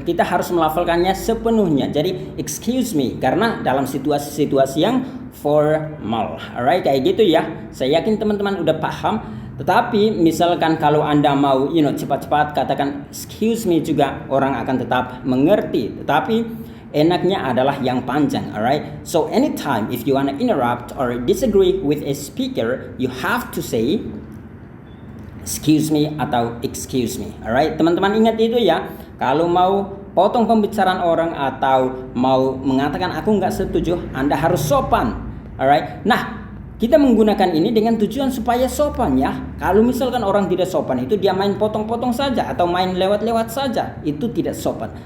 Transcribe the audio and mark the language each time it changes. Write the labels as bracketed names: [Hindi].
[Indonesian] Kita harus melafalkannya sepenuhnya. Jadi [English] excuse me [Indonesian] karena dalam situasi-situasi yang formal, [English] alright? [Indonesian] Kayak gitu ya. Saya yakin teman-teman udah paham. Tetapi misalkan kalau Anda mau cepat-cepat katakan [English] excuse me [Indonesian] juga, orang akan tetap mengerti. Tetapi enaknya adalah yang panjang, [English] alright? So anytime if you wanna interrupt or disagree with a speaker, you have to say excuse me [Indonesian] atau [English] excuse me, alright? [Indonesian] Teman-teman ingat itu ya. Kalau mau potong pembicaraan orang atau mau mengatakan aku nggak setuju, Anda harus sopan, [English] alright? [Indonesian] Nah, kita menggunakan ini dengan tujuan supaya sopan ya. Kalau misalkan orang tidak sopan itu dia main potong-potong saja atau main lewat-lewat saja, itu tidak sopan.